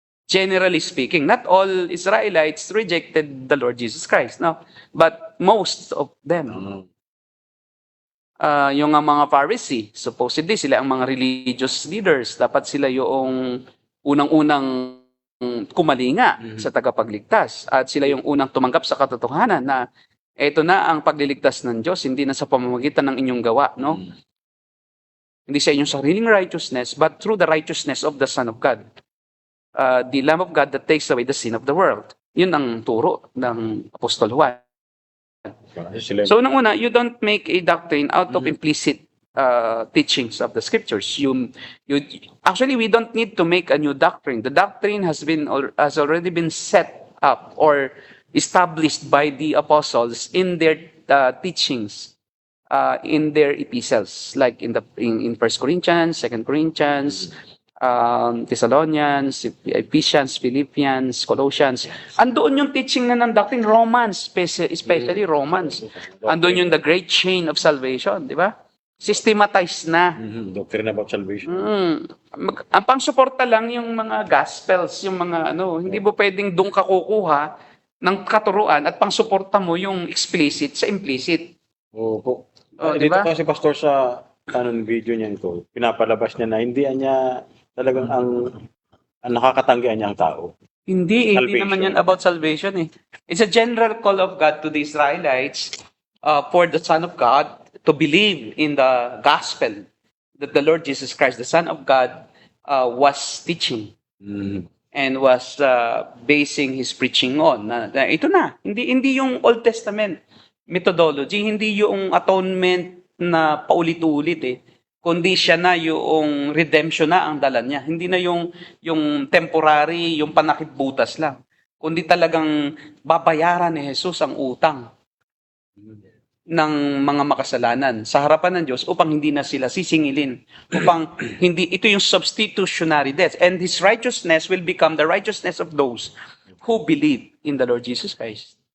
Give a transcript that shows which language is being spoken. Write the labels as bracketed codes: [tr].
[en] Generally speaking, not all Israelites rejected the Lord Jesus Christ, no? But most of them. [tl] Yung mga Pharisee, supposedly sila ang mga [en] religious leaders. [tl] Dapat sila yung unang-unang kumalinga sa tagapagligtas. At sila yung unang tumanggap sa katotohanan na ito na ang pagliligtas ng Diyos, hindi na sa pamamagitan ng inyong gawa, no? Hindi sa inyong sariling [en] righteousness, but through the righteousness of the Son of God. The Lamb of God that takes away the sin of the world. [tl] Yun ang turo ng Apostol Juan. [en] So, [tl] unang-una, [en] you don't make a doctrine out of implicit teachings of the Scriptures. Actually, we don't need to make a new doctrine. The doctrine has already been set up or established by the apostles in their teachings in their epistles, like in 1 Corinthians, 2 Corinthians, Thessalonians, Ephesians, Philippians, Colossians. [tl] Andoon yung teaching na ng doctrine, Romans, especially Romans. Andoon yung [en] the great chain of salvation, [tl] di ba? [en] Systematized na. Doctrine about salvation. [tl] Ang pangsuporta lang yung mga gospels, yung mga hindi mo pwedeng doon ka kukuha ng katuruan at pangsuporta mo yung explicit sa implicit. Opo. Di Dito ba? kasi pastor sa video niya ito, pinapalabas niya na hindi niya talagang ang nakakatanggihan niya ang tao. Hindi [en] Salvation. [tl] naman yan about salvation eh. [en] It's a general call of God to the Israelites for the Son of God to believe in the gospel that the Lord Jesus Christ, the Son of God, was teaching and was basing his preaching on. [tl] Ito na, hindi yung Old Testament methodology, hindi yung atonement na paulit-ulit eh, kundi siya na yung redemption na ang dala niya. Hindi na yung temporary, yung panakitbutas lang. Kundi talagang babayaran ni Jesus ang utang ng mga makasalanan sa harapan ng Diyos upang hindi na sila sisingilin. Upang ito yung substitutionary death. [en] And His righteousness will become the righteousness of those who believe in the Lord Jesus Christ.